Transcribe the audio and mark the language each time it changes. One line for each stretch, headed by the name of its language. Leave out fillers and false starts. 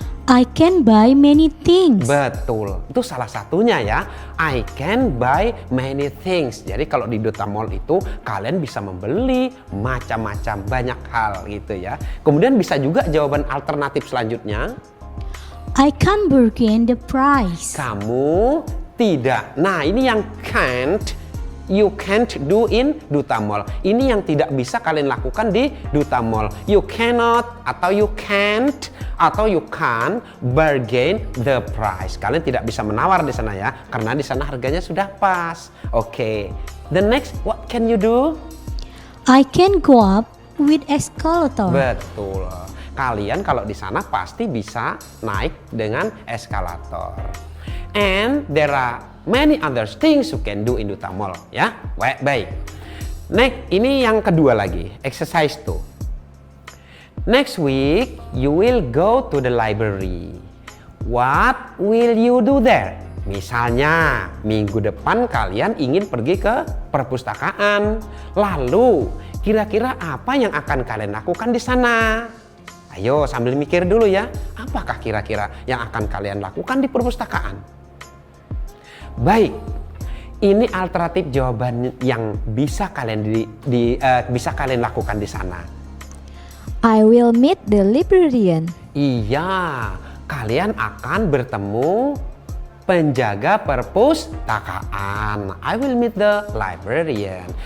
English: I can buy many things.
Indonesian: Betul, itu salah satunya ya.
English: I can buy many things.
Indonesian: Jadi kalau di Duta Mall itu kalian bisa membeli macam-macam banyak hal gitu ya. Kemudian bisa juga jawaban alternatif selanjutnya.
English: I can't bargain the price.
Indonesian: Kamu tidak. Nah, ini yang can't.
English: You can't do in Duta Mall.
Indonesian: Ini yang tidak bisa kalian lakukan di Duta Mall.
English: You cannot atau you can't atau you can't bargain the price.
Indonesian: Kalian tidak bisa menawar di sana ya, karena di sana harganya sudah pas. Oke.
English: The next, what can you do? I can go up with escalator.
Indonesian: Betul. Kalian kalau di sana pasti bisa naik dengan eskalator.
English: And there are many other things you can do in Duta Mall, ya.
Indonesian: Baik. Next, ini yang kedua lagi, exercise 2.
English: Next week, you will go to the library. What will you do there?
Indonesian: Misalnya, minggu depan kalian ingin pergi ke perpustakaan. Lalu, kira-kira apa yang akan kalian lakukan di sana? Ayo sambil mikir dulu ya, apakah kira-kira yang akan kalian lakukan di perpustakaan? Baik, ini alternatif jawaban yang bisa kalian bisa kalian lakukan di sana.
English: I will meet the librarian.
Indonesian: Iya, kalian akan bertemu penjaga perpustakaan.
English: I will meet the librarian.